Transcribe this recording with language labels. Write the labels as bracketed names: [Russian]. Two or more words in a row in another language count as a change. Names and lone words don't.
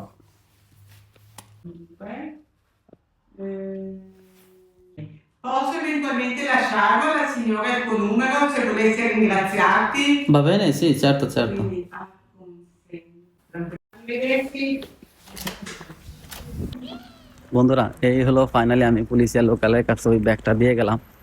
[Italian] Dunque, posso eventualmente lasciarlo alla signora il tuo numero se volesse ringraziarti? Va bene? Sì, certo, certo. Quindi, arrivederci. [Bangla] বন্ধুরা, এই হলো ফাইনালি আমি পুলিশের লোকালের কাছে ওই ব্যাগটা দিয়ে গেলাম।